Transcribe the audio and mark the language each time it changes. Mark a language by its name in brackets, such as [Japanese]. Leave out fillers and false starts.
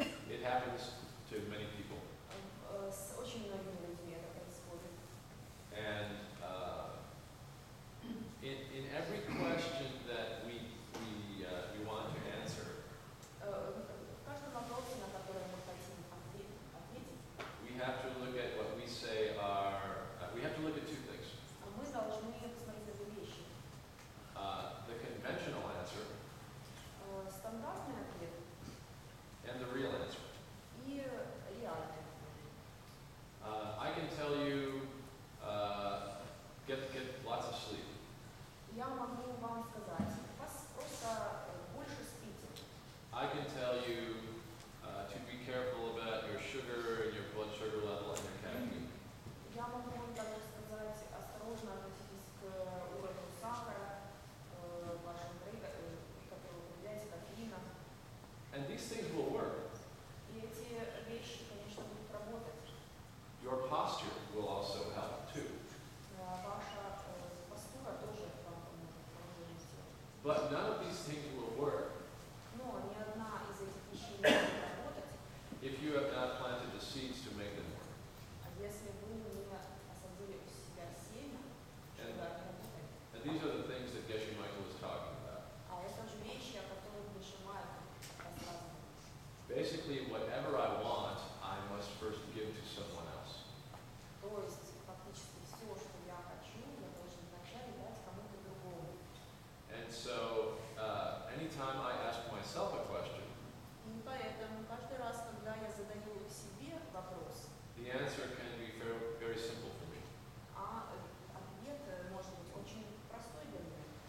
[English] It happens to many people. [Russian] С очень многими людьми это происходит. [English] And in every question that we want to answer, [Russian] В каждом вопросе, на который мы хотим ответить, [English] we have to look at what we say are, we have to look at two things. [Russian] мы должны посмотреть на две вещи. [English] The conventional answer [Russian] Стандартный ответ [English] and the real answer. [Russian] и реальный ответ. [English] I can tell you, get lots of sleep. [Russian] Я могу вам сказать, просто больше спите. [English] I can tell you to be careful about your sugar and your blood sugar level and your caffeine. [Russian] Я могу вам также сказать, осторожно относитесь к уровню сахара, вашим который употребляете, кофеина. [English] And these things will work. [Russian] И эти вещи, конечно, будут работать. [English] Your posture will also help too. [Russian] Ваша постура тоже вам поможет. [English] But none of these things will work [Russian] Но ни одна из этих вещей не будет работать, [English] if you have not planted the seeds to make them work. [Russian] если вы не осадили у себя семя, чтобы они работали. [English] And these are the things that Geshe Michael was talking about. [Russian] А это же вещи, о которых Гешемайкл рассказывал. [English] Basically, whatever I want, I must first give to someone else. [Russian] То есть фактически все, что я хочу, я должен вначале дать кому-то другому. [English] And so, anytime I ask myself a question, [Russian] И поэтому каждый раз, когда я задаю себе вопрос, [English] the answer can be very, very simple for me. [Russian] Ответ может быть очень простой для меня.